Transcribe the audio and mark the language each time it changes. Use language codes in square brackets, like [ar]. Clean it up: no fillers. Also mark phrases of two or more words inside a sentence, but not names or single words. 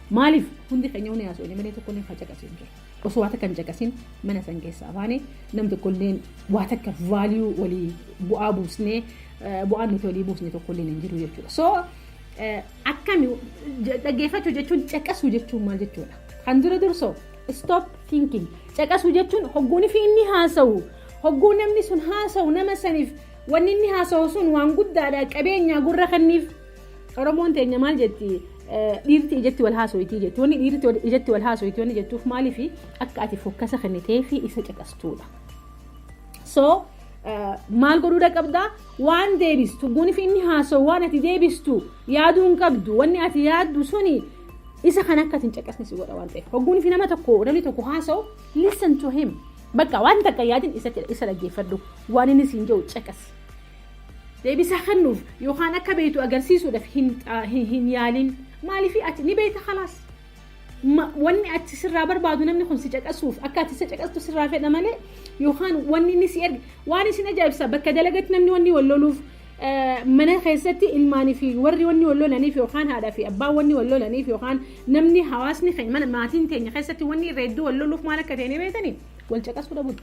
[om] Maaliif hundi keenya hundi haasa'u malee tokkollee kan caqasin jiru. Osoo waa takka hin caqasin mana san keessaa baane nam tokkollee waa takka value walii bu'aa buusnee bu'aan nuti walii buusne tokkollee hin jiru jechuudha. So akkami dhaggeeffachuu jechuun caqasuu jechuun maal jechuudha? Kan dura dursoo [en] stop thinking [om] caqasuu jechuun hogguunii fi inni haasa'u hogguu namni sun haasa'u nama saniif wanni inni haasa'u sun waan guddaadha qabeenya gurra kanniif Oromoon teenya maal jetti dhiirti ijatti wal haasa'uutii jetti wanni dhiirti ijatti wal haasa'uutii wanni jettuuf maaliif akka ati fokkasa kennitee fi isa caqastuudha. So maal godhuudha qabdaa waan deebistu hogguunii fi inni haasa'u waan ati deebistu yaaduu hin qabdu wanni ati yaaddu suni isa kan akka atin caqasni si godha waan ta'eef hogguunii fi namni tokko haasa'u [en] listen to him [om] bakka waan takka yaadin isa dhaggeeffadhu waan inni siin jedhu caqasi. Deebisaa kennuuf yookaan akka beektu agarsiisuudhaaf hin yaalin maaliif ati ni beekta khalaas wanni ati sirraa barbaadu namni kun si caqasuuf akka ati isa caqastu sirraa fedha malee yookaan wanni inni si erge waan isin ajaa'ibsa bakka dalagatti namni wanni wal loluuf mana keessatti ilmaanii fi warri wanni wal lolaniif yookaan haadhaa fi abbaan wanni wal lolaniif yookaan namni hawaasni keenya maatiin teenya keessatti wanni irra hedduu wal loluuf maal akka ta'e ni beektanii wal caqasuu dhabutti.